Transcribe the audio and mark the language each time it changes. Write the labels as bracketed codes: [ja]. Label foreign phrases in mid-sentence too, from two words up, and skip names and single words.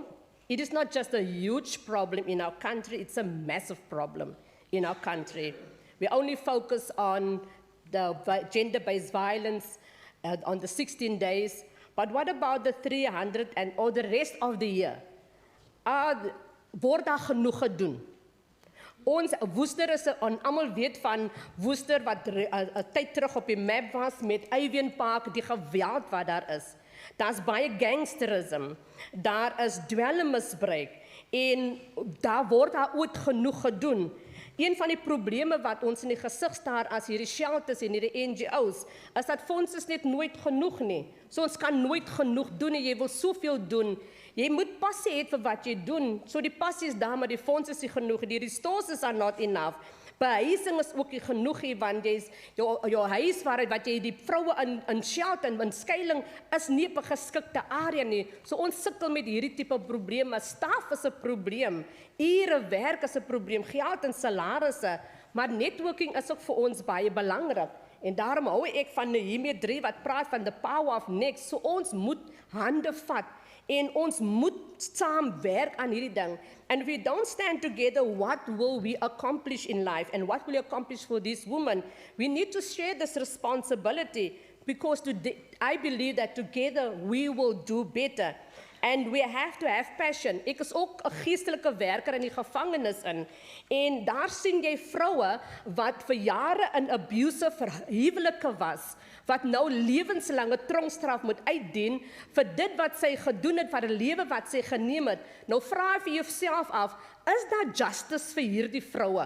[en] It is not just a huge problem in our country, it's a massive problem in our country. We only focus on the gender-based violence on the 16 days, but what about the 300 or the rest of the year? [af] Word daar genoeg gedoen? Ons Worcester is, almal weet van Worcester wat 'n tyd terug op die map was met Avian Park, die geweld wat daar is. Daar's baie gangsterisme, daar is dwelmmisbruik en daar word daar ooit genoeg gedoen. Een van die probleme wat ons in die gesig staar as hierdie shelters en hierdie NGO's, is dat fondse is net nooit genoeg nie. So ons kan nooit genoeg doen en jy wil soveel doen. Jy moet passie hê vir wat jy doen. So die passie is daar, maar die fondse is nie genoeg. [en] Die resources are not enough. [af] Behuising is ook nie genoeg nie, want jy's jou huis wat jy die vroue in shelter en in skuiling is nie 'n geskikte area nie. So ons sukkel met hierdie tipe probleme. Staf is 'n probleem, ure werk is 'n probleem, geld en salarisse, maar networking is ook vir ons baie belangrik. En daarom hou ek van Nehemia 3 wat praat van [en] the power of next. [af] So ons moet hande vat en ons moet saam werk aan hierdie ding. [en] And if we don't stand together, what will we accomplish in life? And what will we accomplish for this woman? We need to share this responsibility, because I believe that together we will do better. And we have to have passion. [af] Ek is ook 'n geestelike werker in die gevangenis in. En daar sien jy vroue wat vir jare in abusive huwelike was, wat nou lewenslange tronkstraf moet uitdien vir dit wat sy gedoen het, vir 'n lewe wat sy geneem het. Nou vra vir jouself af, is daar justice vir hierdie vroue?